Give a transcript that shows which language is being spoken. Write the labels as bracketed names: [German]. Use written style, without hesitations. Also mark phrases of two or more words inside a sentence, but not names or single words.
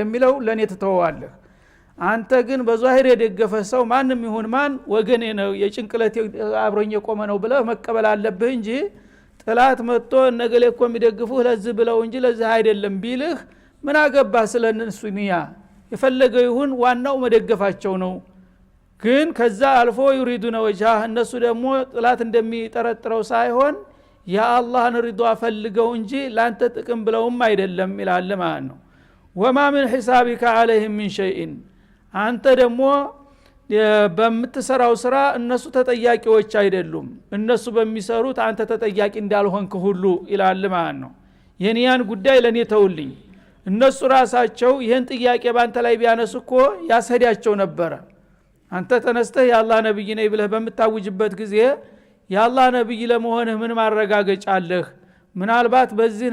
[Amharic] የሚለው ለኔ ተተዋለህ አንተ ግን በዛሂር የደገፈ ሰው ማንም ይሁን ማን ወገኔ ነው የጭንቅለት አብሮኝ የቆመ ነው ብለህ መቀበል አለብህ እንጂ ጥላት መጥቶ ነገሌ እኮ የሚደግፉህ ለዚህ ብለው እንጂ ለዚህ አይደለም ቢልህ ምን አገባህ ስለነሱ ንያ የፈለገው ይሁን ዋናው መደገፋቸው ነው ግን ከዛ አልፎ [Arabic] يريدون وجهه [Amharic] እነሱ ደግሞ ጥላት እንደሚጠረጥረው ሳይሆን የአላህን ሪዷ ፈልገው እንጂ ላንተ ጥቅም ብለውም አይደለም ይላል ማለት ነው [Arabic] وما من حسابك عليهم من شيء [Amharic] አንተ ደግሞ በምትሰራው ስራ እነሱ ተጠያቂዎች አይደሉም እነሱ በሚሰሩት አንተ ተጠያቂ እንዳልሆንክ ሁሉ ይላል ማለት ነው የኒያን ጉዳይ ለኔ ተውልኝ እነሱ ራሳቸው ይሄን ጥያቄ ባንተ ላይ ቢያነሱኮ ያሰዳቸው ነበር አንተ ተነስተህ የአላህ ነብይ ነኝ ብለህ በመታወጅበት ጊዜ የአላህ ነብይ ለመሆንህ ምን ማረጋገጫ አለህ ምናልባት በዚህ